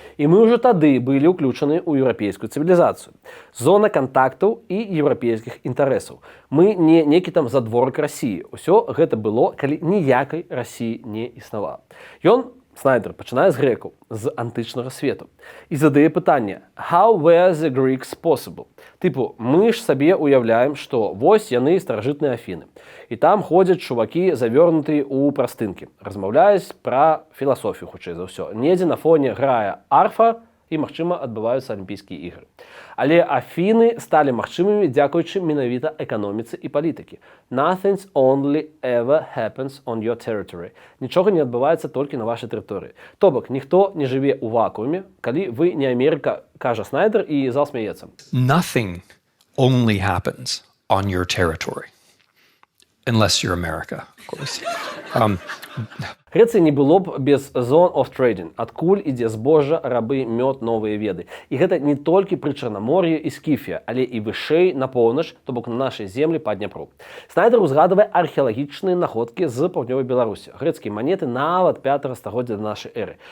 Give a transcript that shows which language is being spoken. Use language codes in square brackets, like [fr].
[be] І мы ўжо тады былі ўключаны ў еўрапейскую цывілізацыю. Зона кантактаў і еўрапейскіх інтарэсаў. Мы не некі там задворак Расіі. Усё гэта было, калі ніякай Расіі не існавала. Снайдер пачынае з грэкаў, з антычнага свету. І задае пытанне [en] «How were the Greeks possible?» [be] Тыпу, мы ж сабе уяўляем, што вось яны старажытныя Афіны. І там ходзяць чувакі, завёрнутыя ў прастынкі. Размаўляюць пра філасофію, хутчэй за ўсё. Недзе на фоне грае арфа і, магчыма, адбываюцца алімпійскія ігры. Але Афіны сталі магчымымі дзякуючы менавіта эканоміцы і палітыкі. [en] Nothing only ever happens on your territory. [be] Нічога не адбываецца толькі на вашай тэрыторыі. То бок, ніхто не жыве ў вакууме, калі вы не Амерыка, кажа Снайдер, і зал смяецца. [en] Nothing only happens on your territory. Unless you're America, of course. [be] Грэцыі не было б без [en] zone of trading, [be] адкуль ідзе збожжа, рабы, мёд, новыя веды. І гэта не толькі пры Чарнамор'і і Скіфія, але і вышэй на поўнач, то бок на нашай землі па Дняпру. Снайдер узгадвае археалагічныя находкі з паўднёвай Беларусі, грэцкія манеты нават 5 стагоддзя да нашай эры.